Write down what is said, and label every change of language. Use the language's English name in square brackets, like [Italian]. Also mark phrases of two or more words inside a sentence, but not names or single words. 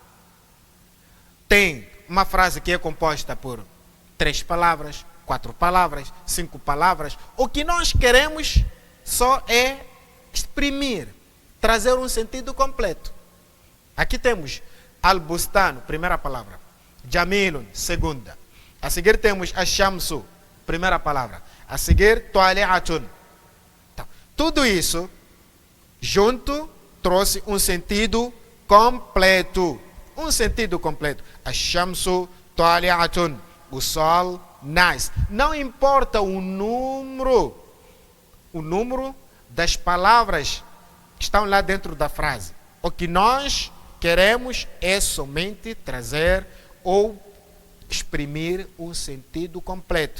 [Portuguese] Tem uma frase que é composta por 3 palavras, 4 palavras, 5 palavras. O que nós queremos só é exprimir, trazer um sentido completo. Aqui temos al-bustan, primeira palavra. Jamilun, segunda. A seguir temos ash-shamsu, primeira palavra. A seguir, tali'atun. Então, tudo isso junto trouxe um sentido completo. Um sentido completo. [Arabic] الشمس طالعة. [Portuguese] O sol nasce. Não importa o número das palavras que estão lá dentro da frase. O que nós queremos é somente trazer ou exprimir um sentido completo.